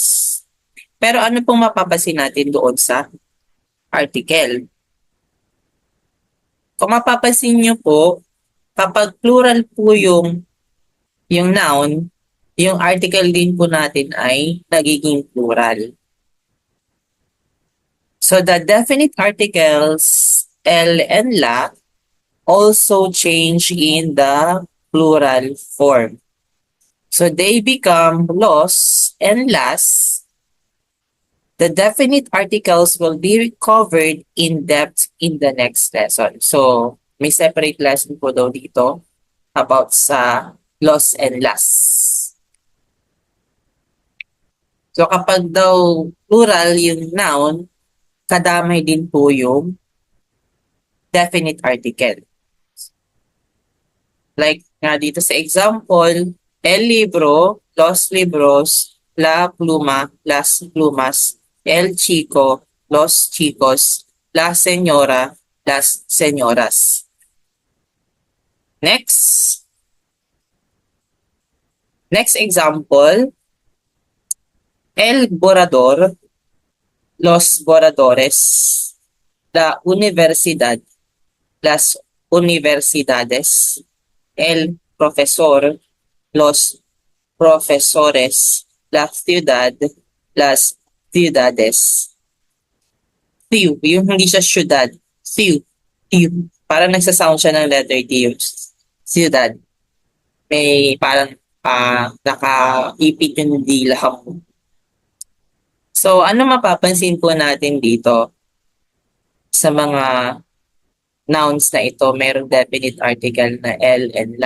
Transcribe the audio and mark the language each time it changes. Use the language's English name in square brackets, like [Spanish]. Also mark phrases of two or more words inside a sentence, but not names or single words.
[Filipino] Pero ano pong mapapansin natin doon sa article? Kung mapapansin nyo po, kapag plural po yung noun, yung article din po natin ay nagiging plural. [English] So the definite articles el and la also change in the plural form. So they become los and las. The definite articles will be covered in depth in the next lesson. [Filipino] So may separate lesson po daw dito about sa los and las. So kapag daw plural yung noun, kadamay din po yung definite article. Like nga dito sa example, [Spanish] el libro, los libros, la pluma, las plumas, el chico, los chicos, la señora, las señoras. [English] Next. Next example, [Spanish] el borrador, los borradores, la universidad, las universidades, el profesor, los profesores, la ciudad, las ciudades. Few, [Filipino] yung hindi siya syudad. Few. Few. Parang nagsasound siya ng letter T yung ciudad. May parang nakaipit yung dila mo. So, ano mapapansin po natin dito sa mga nouns na ito, mayroong definite article na el and la.